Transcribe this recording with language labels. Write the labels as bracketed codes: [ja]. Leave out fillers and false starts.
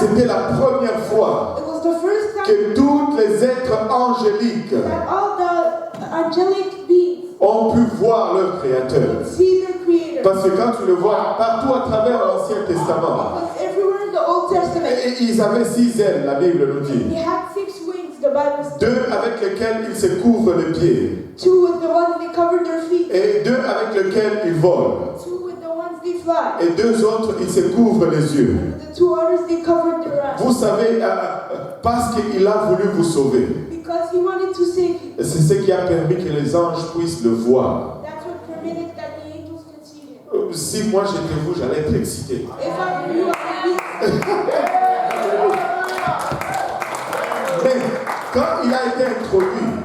[fr] c'était la première fois [en] it was the first time [fr] que tous les êtres angéliques [en] that all the angelic beings [fr] ont pu voir leur Créateur. [en] could see their Creator. [fr] Parce que quand tu le vois partout à travers l'Ancien Testament, [en] Because everywhere in the Old Testament, [fr] et ils avaient 6 ailes, la Bible nous dit. [en] they had 6 wings, the Bible says. [fr] 2 avec lesquelles ils se couvrent les pieds. [en] 2 with the ones they covered their feet. [fr] Et 2 avec lesquels ils volent. [en] 2 with the ones they fly. [fr] Et 2 autres, ils se couvrent les yeux. [en] The 2 others they covered their eyes. [fr] Vous savez, parce qu'il a voulu vous sauver. [en] Because he wanted to save you. [fr] C'est ce qui a permis que les anges puissent le voir. [en] That's what permitted that the angels could see him. [fr] Si moi j'étais vous, j'allais être excité. [en] If I were you, I would be. [fr] Mais quand il a été introduit,